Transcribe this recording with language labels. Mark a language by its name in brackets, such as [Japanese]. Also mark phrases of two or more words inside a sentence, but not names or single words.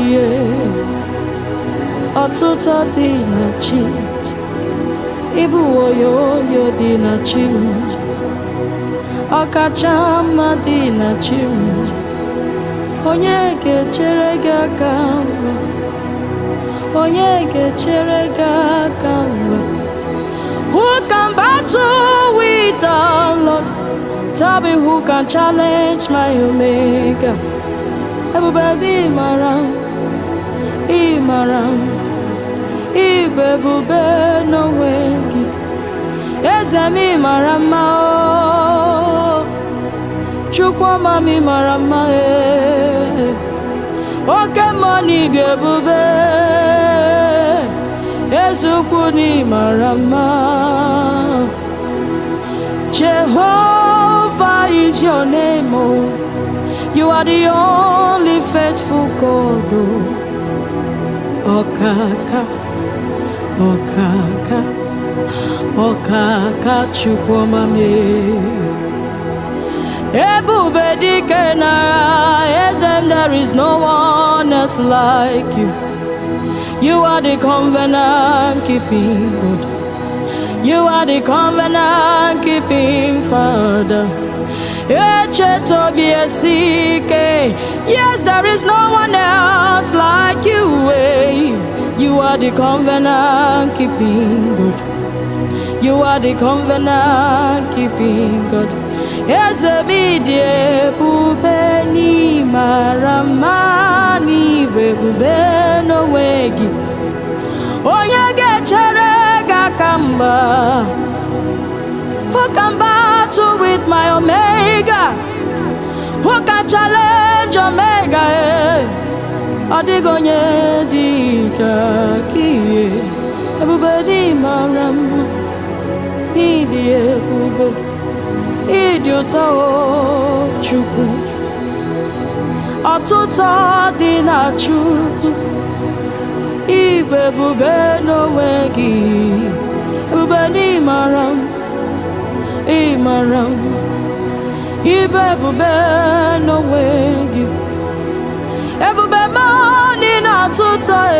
[Igbo] ọtụtụ dị na chi, ịbụ oyoyo dị na chi m, ọkacha mma dị na chi m, onye ga-echere gị aka mgba, onye ga-echere gị aka mgba. [English] Who can battle with the Lord? Tell me who can challenge my Omega. [Igbo] Ebube dị mara, ị mara, ịbụ ebube n'onwe gị, eze m ị mara mma, Chukwu ọma m ị mara mma, oke mmụọ n'ịdị ebube, eze ukwu na ị mara mma. [English] Jehovah is your name, oh. You are the only faithful God, oh. [Igbo] Okaka, okaka, okaka, Chukwu ọma m, ebube dike nara, ezem, [English] there is no one else like you. You are the covenant keeping God. You are the covenant keeping Father. Yes, there is no one else like you. You are the covenant keeping God. You are the covenant keeping God. Yes, [Igbo] ebube ni marama ni ebube n'onwe gị, onye ga-echere gị aka mgba. [English] Who can battle with my Omega? Who can challenge Omega? [Igbo] Ọ dịghị onye dị ka gị, ebube dị mara mma, ịdị ebube, ịdị ụtọ, Chukwu, ọtụtụ dị na Chukwu, ịbụ ebube n'onwe gị, ebube dị mara mma, ị mara mma, ịbụ ebube n'onwe gị, ebube m dị na-atọ ụtọ,